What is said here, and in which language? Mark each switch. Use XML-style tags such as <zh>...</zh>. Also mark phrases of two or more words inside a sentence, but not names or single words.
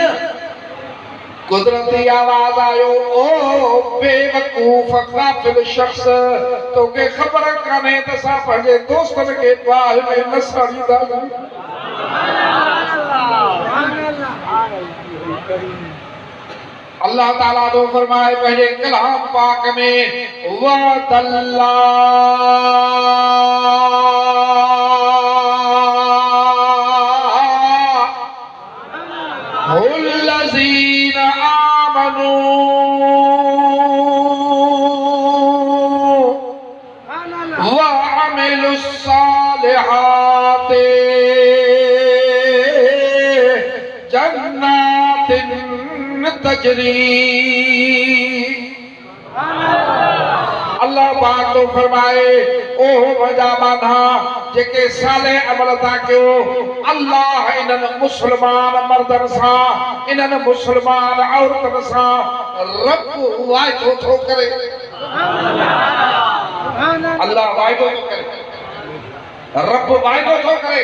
<sd>कुदरती आवाज़ आयो, ओ बेवकूफ़ गाफिल शख्स, तोखे ख़बर कान्हे त असां पंहिंजे दोस्तनि खे बाहि में न सड़ींदा। अल्लाह ताला तो फरमाए पंहिंजे कलाम पाक में,</sd> <ar>وعد الله الذين آمنوا وعملوا الصالحات جنات تجري.</ar> <sd>अल्लाह पाक तो फरमाए, ओ मजा बाधा जेके साले अमल था कयो, अल्लाह इन्हनि मुसलमान मर्दन सां, इन्हनि मुसलमान औरतन सां रब वाइदो थो करे। अल्लाह वाइदो थो करे, रब वाइदो थो करे।</sd>